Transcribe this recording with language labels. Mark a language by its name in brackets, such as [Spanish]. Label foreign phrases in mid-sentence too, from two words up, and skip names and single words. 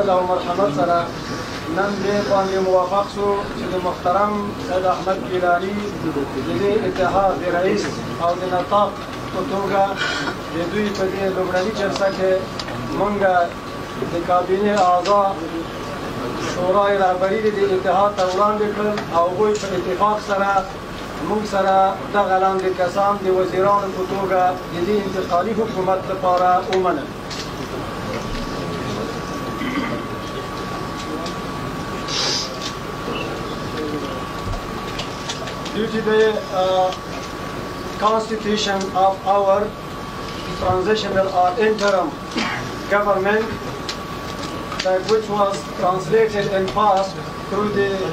[Pashto] او مرحمت سره نن دې باندې موافق شو چې د محترم سید احمد ګیلاني د دې اتحاد د رئیس او د نطاق په توګه د دوی په دې لومړني جلسه کې موږ د کابینې اعضا شورای رهبري د اتحاد ته وړاندې کړل او هغوی په اتفاق سره موږ سره دغه لاندې کسان د وزیرانو په توګه د دې انتقالي حکومت لپاره ومنل. [English] Due to the constitution of our transitional or interim government, that which was translated and passed through the